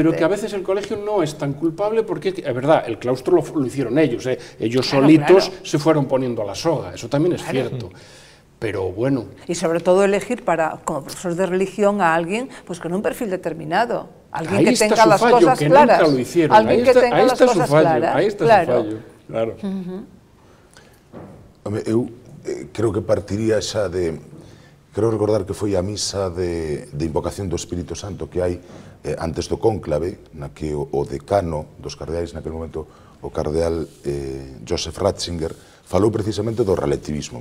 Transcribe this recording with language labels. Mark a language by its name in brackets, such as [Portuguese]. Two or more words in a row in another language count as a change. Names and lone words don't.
[Spanish] Pero que a veces el colegio no es tan culpable, porque es verdad, el claustro lo hicieron ellos, ellos solitos se fueron poniendo a la soga, eso también es cierto. Pero bueno. Y sobre todo elegir como profesor de religión a alguien pues con un perfil determinado, alguien que tenga las cosas claras. Alguien que tenga las cosas claras. Ahí está su fallo, claro. [Galician] Eu creo que partiría xa de... Creo recordar que foi a misa de invocación do Espírito Santo que hai antes do cónclave, na que o decano dos cardeais, naquele momento o cardeal Joseph Ratzinger, falou precisamente do relativismo.